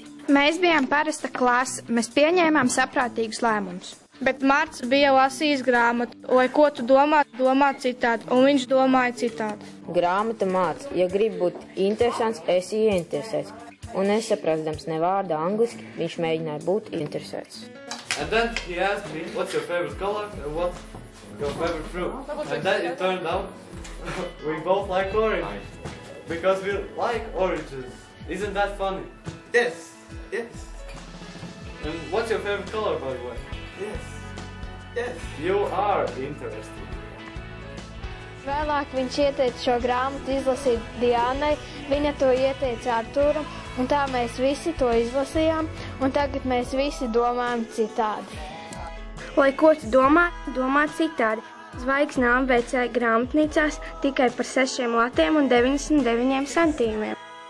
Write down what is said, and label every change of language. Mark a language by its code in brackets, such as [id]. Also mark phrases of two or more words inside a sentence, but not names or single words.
[lv] Mēs bijām parasta klase, mēs pieņēmām saprātīgus lēmumus. Bet Marts bija lasījis grāmatu, lai ko tu domā citādi, un viņš domāja citādi. Grāmata māca, ja gribi būt interesants, esi ieinteresēts. Un nesaprastams ne vārda angliski, viņš mēģināja būt interesēts. [en] And then he asked me, what's your favorite color and what's your favorite fruit? And then it turned out we both like orange. Because we like oranges. Isn't that funny? Yes. Yes. And what's your favorite color, by the way? Yes. Yes. You are interested. [lv] Vēlāk viņš ieteica šo grāmatu izlasīt Diānai, viņa to ieteica Artūram, un tā mēs visi to izlasījām, un tagad mēs visi domājam citādi. Lai ko tu domā citādi. Zvaigzne ABC grāmatnīcās tikai par 6 latiem un 99 centīmiem.